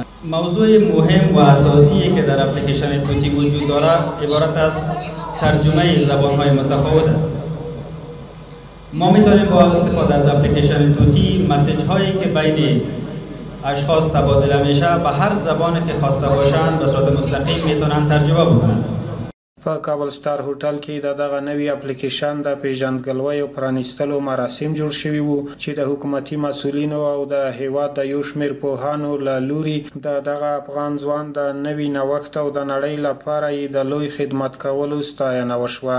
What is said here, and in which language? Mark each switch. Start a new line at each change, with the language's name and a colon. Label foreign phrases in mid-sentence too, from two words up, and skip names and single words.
Persian: موضوع مهم و اساسی که در اپلیکیشن توتی وجود دارد عبارت از ترجمه زبان‌های متفاوت است. ما میتونیم با استفاده از اپلیکیشن توتی مسیج هایی که بین اشخاص تبادله میشه به هر زبانی که خواسته باشند به صورت مستقیم میتونن ترجمه بکنن.
Pashto: په کابل سټار هوټل کې دغه نوی اپلیکیشن د پیژندګلوۍ او پرانیستلو مراسم جوړ شوي وو چې د حکومتي مسؤلینو او د هیواد د یو شمېر پوهانو له لوري دغه افغان ځوان د نوي نوښت او د نړۍ لپاره یې د لوی خدمت کولو ستاینه وشوه.